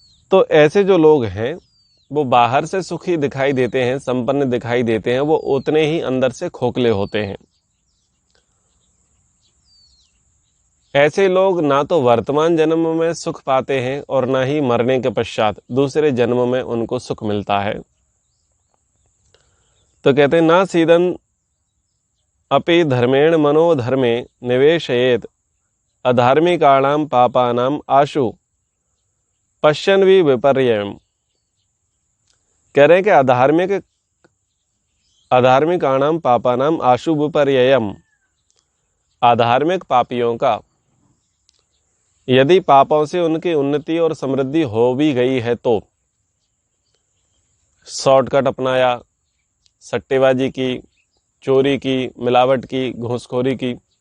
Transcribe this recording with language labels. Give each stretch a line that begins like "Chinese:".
Hindi: तो ऐसे जो लोग हैं वो बाहर से सुखी दिखाई देते हैं, संपन्न दिखाई देते हैं, वो उतने ही अंदर से खोखले होते हैं। ऐसे लोग ना तो वर्तमान जन्म में सुख पाते हैं और ना ही मरने के पश्चात दूसरे जन्म में उनको सुख मिलता है। तो कहते हैं
Sanskrit: ना सीदन अपि धर्मेण मनोधर्मे निवेशयेत अधार्मिकाणां पापानां आशु पश्यन् विपर्ययम्।
Hindi: कह रहे हैं कि
Sanskrit: अधार्मिकाणां पापानां आशु विपर्ययम्,
Hindi: आधार्मिक पापियों का यदि पापों से उनकी उन्नति और समृद्धि हो भी गई है तो शॉर्टकट अपनाया, सट्टेबाजी की, चोरी की, मिलावट की, घूसखोरी की,